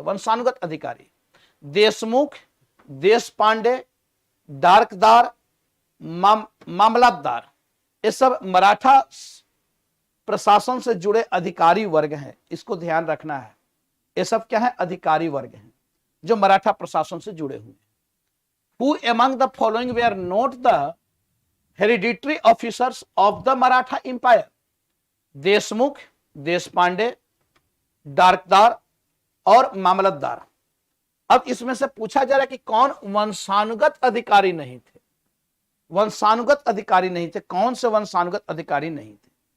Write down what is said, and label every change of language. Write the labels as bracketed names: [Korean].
[Hindi] वंशानुगत अधिकारी देशमुख, देशपांडे, डार्कदार, मामलतदार, ये सब मराठा प्रशासन से जुड़े अधिकारी वर्ग हैं। इसको ध्यान रखना है। ये सब क्या है? अधिकारी वर्ग हैं जो मराठा प्रशासन से जुड़े हुए हैं। [English] Who among the following were not the hereditary officers of the Maratha Empire? [Hindi] Deshmukh, Deshpande, डार्कदार और मामलतदार। अब इसमें से पूछा जा रहा है कि कौन वंशानुगत अधिकारी नहीं थे? वंशानुगत अधिकारी नहीं थे। कौन से वंशानुगत अधिकारी नहीं थे?